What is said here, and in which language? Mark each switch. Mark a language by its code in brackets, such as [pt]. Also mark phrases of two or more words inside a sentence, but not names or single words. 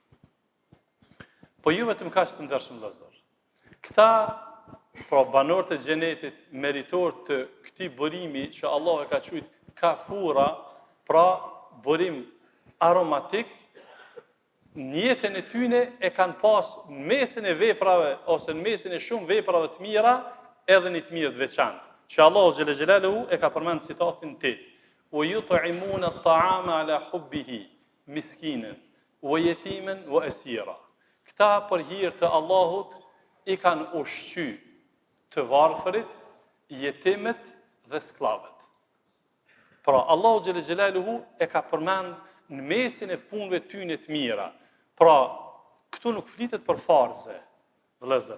[sq] Po ju vetëm kaq të ndershëm vëllezër. Këta pra banorët e xhenetit, meritorë të këtij burimi që Allah e ka quajtur kafura, pra burim aromatik, në jetën e tyne e kanë pas mesin e veprave ose në mesin e shumë veprave të mira edhe një të mirë të veçantë. Që Allahu [ar] جل جلاله [sq] e ka përmend citatin te: [ar] "ويطعمون الطعام على حبه مسكينا ويتيما وأسيرا." [sq] Këta për hir të Allahut i kanë ushqy të varfërit, jetimet dhe sklavët. Pra Allahu [ar] جل جلاله [sq] e ka përmend në mesin e punëve tyne të mira. Pra, këtu nuk flitet për farze, vëllezër.